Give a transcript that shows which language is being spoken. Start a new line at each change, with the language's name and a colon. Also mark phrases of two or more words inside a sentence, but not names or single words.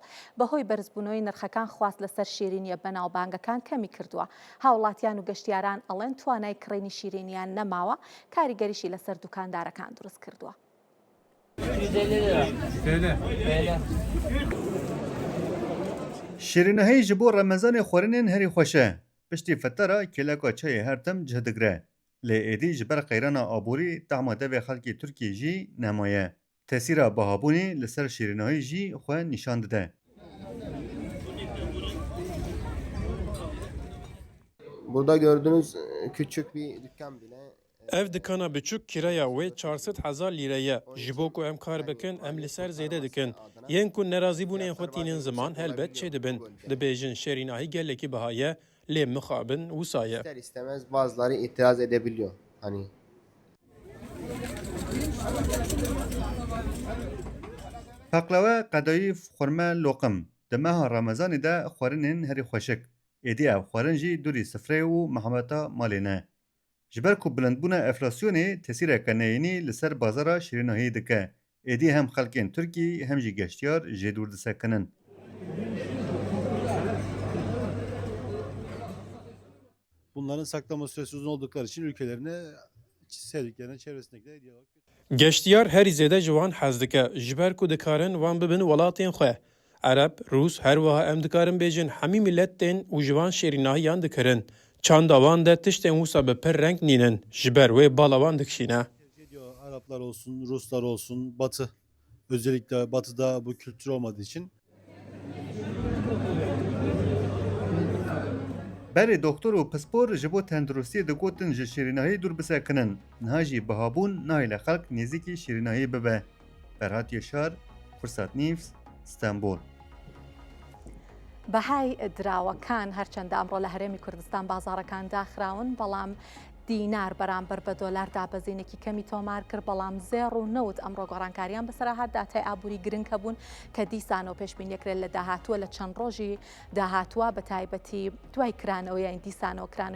Central Kurdish: بەهۆی بەرزبوونەوەی نرخەکان خواست لەسەر شیرینیە بەناوبانگەکان کەمی کردووە. هاوڵاتیان و گەشتیاران ئەڵێن توانای کڕینی شیرینیان نەماوە، کاریگەریشی لەسەر دوکاندارەکان دروست کردووە.
Kurdish: شیرینەهەی ji bo Remezanê xwarinên herî xweş e. Piştî fetera kêleka çayê her tim cih digre. Lê êdî ji ber qeyrana aborî tehma devê xelkê Tirkiyê jî nemaye. تأثیرا بەهابوونی لەسەر شیرینەوەی ژی خۆ نیشان دەدە.
Turkish: Burada gördüğünüz küçük bir dükkan bile
Kurdish: ev dikana biçûk kiraya wê 400,000 lîreye ji bo ku em kar bikin em li ser zêde dikin. Yên ku nerazîbûnên xwe tînin ziman helbet çê dibin. Dibêjin şerînahî gelekî biha ye lê mixabin wisa ye.
Turkish: ister istemez bazıları itiraz edebiliyor. Hani
Kurdish: Paklava qedayî xurme loqim di meha Ramezanê de xwarinên herî xweşik. Êdî ev xwarin jî dûrî sifrê û mihemeta malê ne. Ji ber ku bilindbûna enflasyonê tesîreke neyînî li ser bazara şîrînahiyê dike. Êdî hem xelkên Tirkî hem jî geştyar jê dûr disekinin.
Turkish: Bunların saklama süresi uzun oldukları için ülkelerine, sevdiklerine, çevresindekilerine diyalog.
Kurdish: Geştiyar herî zêde ji wan hez dike ji ber ku dikarin wan bibin welatên xwe. Ereb, Rûs her wiha em dikarin bêjin hemî millet tên û ji wan şêrînahiyan dikirin. Çanda wan de tiştên wisa bi pir reng nînin. Ji ber wê bala wan dikişîne.
Turkish: Araplar olsun, Ruslar olsun, Batı. Özellikle Batı'da bu kültür olmadığı için.
Kurdish: Berê doktor û pispor ji bo tenduristiyê digotin ji şîrînahiyê dûr bisekinin. Niha jî bihabûn nayê li xelk nêzîkî şîrînahiyê bibe. Ferhat Yaşar, Fursat News, İstanbul.
Central Kurdish: بەهای دراوەکان هەرچەندە ئەمڕۆ لە هەرێمی کوردستان بازاڕەکان داخراون بەڵام دینار بەرامبەر بە دۆلار دابەزینێکی کەمی تۆمار کرد بەڵام زێڕ و نەوت ئەمڕۆ گۆڕانکاریان بەسەرهات داتای ئابووری گرنگ هەبوون کە دیسانەوە پێشبینیەکرێت لە داهاتووە لە چەند ڕۆژی داهاتووە بە تایبەتی دوای کرانەوە یان دیسانەوە کرانەوەی